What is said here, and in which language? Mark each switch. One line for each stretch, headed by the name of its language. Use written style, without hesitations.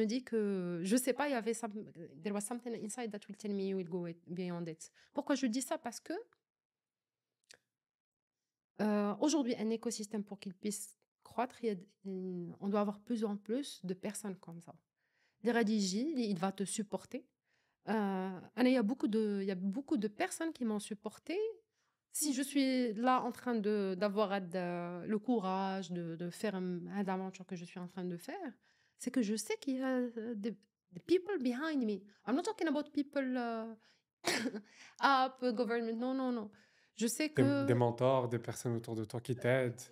French: que je sais pas, il y avait
English: there was something inside that will tell me you will go beyond it.
French: Pourquoi je dis ça? Parce que aujourd'hui un écosystème pour qu'il puisse croître, on doit avoir plus en plus de personnes comme ça. Les Radiji, il va te supporter. Il y a beaucoup de personnes qui m'ont supporté. Si je suis là en train d'avoir le courage de faire une aventure que je suis en train de faire, c'est que je sais qu'il y a des
English: people behind me. I'm not talking about people up, government.
French: Non, non, non. Je sais Des que mentors, des personnes autour de toi qui t'aident.